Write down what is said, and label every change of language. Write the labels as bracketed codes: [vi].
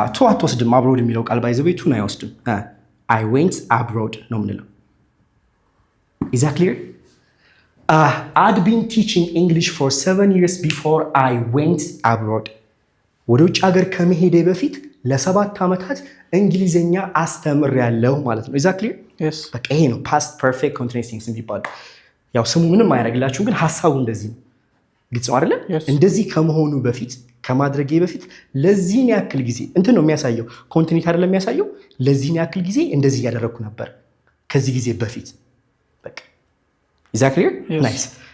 [am] አትወስድም abroad የሚለው ቃል ባይዘው ቤቱን አይወስድም [en] I went abroad [am] ነው የምንለው [en] Is that clear? I'd been teaching English for 7 years before I went abroad. [am] ወደ ውጭ ሀገር ከመሄዴ በፊት ለ7 ዓመታት እንግሊዘኛ አስተምሬያለሁ ማለት ነው። [en] Is that clear? Yes. [am] በቃ ይሄ ነው past perfect continuous tense የሚባለው። ያው ስሙ ምንም አያደርግላችሁም፣ ግን ሐሳቡ እንደዚህ ነው። ግልጽ ነው አይደለ? እንደዚህ ከመሆኑ በፊት ከማድረጌ በፊት ለዚህን ያክል ጊዜ እንትን ነው የሚያሳየው። ኮንቲኒቲ አይደለም የሚያሳየው። ለዚህን ያክል ጊዜ እንደዚህ ያደረኩ ነበር ከዚህ ጊዜ በፊት። በቃ [en] Is that clear? Nice.